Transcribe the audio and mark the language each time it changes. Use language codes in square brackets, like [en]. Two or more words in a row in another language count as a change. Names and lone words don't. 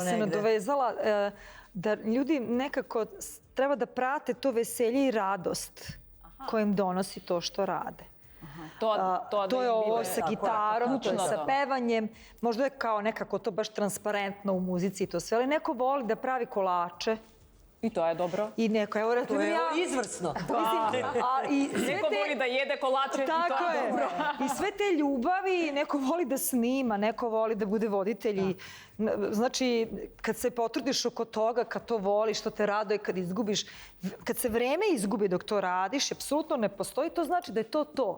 [sr] Ja bih se nadovezala da ljudi nekako treba da prate to veselje i radost koje im donosi to što rade. To je ovo sa gitarom, to je sa pevanjem. Možda je kao nekako to baš transparentno u muzici i to sve, ali neko voli da pravi kolače. [mk] И тоа е добро. [sr] I neko, evo, To je izvrsno. Neko voli da jede kolače i to je dobro. I sve te ljubavi, neko voli da snima, neko voli da bude voditelj. Znači, kad se potrudiš oko toga, kad to voliš, što te raduje, kad izgubiš, kad se vreme izgubi dok to radiš, apsolutno ne postoji, to znači da je to to.